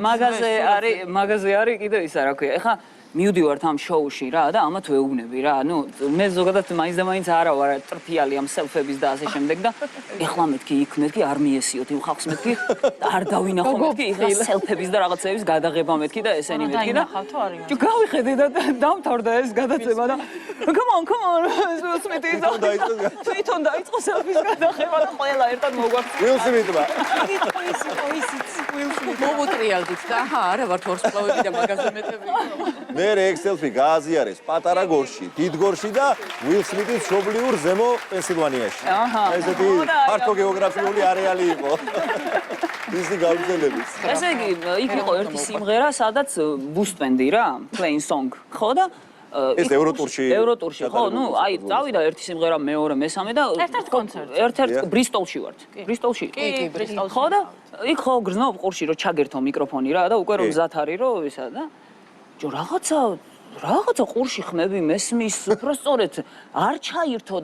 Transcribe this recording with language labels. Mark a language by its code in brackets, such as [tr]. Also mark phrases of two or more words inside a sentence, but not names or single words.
[ka] მაგაზე არის კიდე ისა რა ქვია. ეხლა მივდივართ ამ შოუში რა და ამათ ვეუბნები რა. ნუ მე ზოგადად მაინც და მაინც არა ვარ ტრფიალი ამ სელფების და ასე შემდეგ და ეხლა მეთქი იქ მეთქი არ მიესიოთ იმ ხალხს მეთქი არ დავინახო მეთქი ეხლა სელფების და რაღაცების გადაღება მეთქი და ესენი მეთქი და ჯო გავიხედე და დამთავრდა ეს გადაცემა და [en] come on [ka] სმიტი თვითონ დაიწყო სელფის გადაღება და ყველა ერთად მოგვაქცია Will Smith-მა. მოვუტრიალდით და აჰა არა ვართ ვარსკვლავები და მაგაზე მეტები. მე ექსელფი გააზიარეს პატარა გორში, დიდ გორში და Will Smith-ის მშობლიურ ზემო პენსილვანიაში. აჰა. ესეთი ფართო გეოგრაფიული არეალი იყო. ისი გავრცელების. ესე იგი იქ იყო ერთი სიმღერა სადაც ბუსტბენდი რა [en] playing song [ka] ხო და ეს ევროტურში ხო ნუ აი წავიდა ერთი სიმღერა მეორე მესამე და ერთ-ერთ კონცერტზე. ერთ-ერთ ბრისტოლში ვართ ბრისტოლში კი, ბრისტოლში. ხო და იქ ხო გრძნობ ყურში რომ ჩაგერთო მიკროფონი რა და უკვე რომ მზად არის რომ ისა და ჯო რაღაცა ყურში ხმები მესმის უბრალოდ არ ჩაირთო